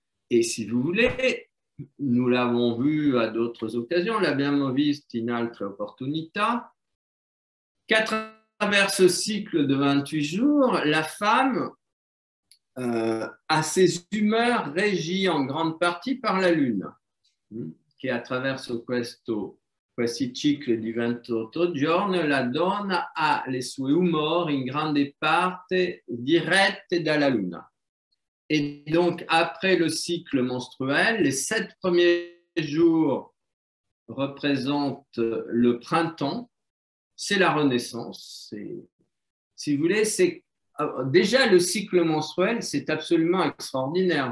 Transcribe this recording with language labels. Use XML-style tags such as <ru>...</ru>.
<fr>Et si vous voulez, nous l'avons vu à d'autres occasions,</fr> <it>l'abbiamo visto in altre opportunità,</it> <fr>qu'à travers ce cycle de 28 jours, la femme a ses humeurs régies en grande partie par la lune.</fr> <it>che attraverso questi cicli di 28 giorni la donna ha le sue umori in grande parte dirette dalla luna.</it> <fr>Et donc, après le cycle menstruel, les 7 premiers jours représentent le printemps, c'est la renaissance. Si vous voulez, c'est déjà le cycle menstruel, c'est absolument extraordinaire.</fr>